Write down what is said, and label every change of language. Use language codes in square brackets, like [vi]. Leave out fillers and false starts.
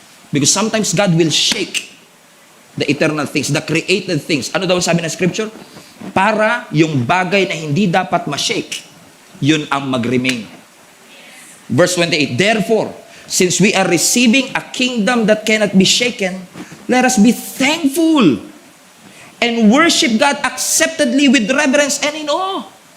[en] Because sometimes God will shake the eternal things, the created things. [tl] Ano daw sabi ng scripture? Para yung bagay na hindi dapat ma-shake, yun ang mag-remain. [en] Verse 28, therefore, since we are receiving a kingdom that cannot be shaken, let us be thankful and worship God acceptedly with reverence and in awe.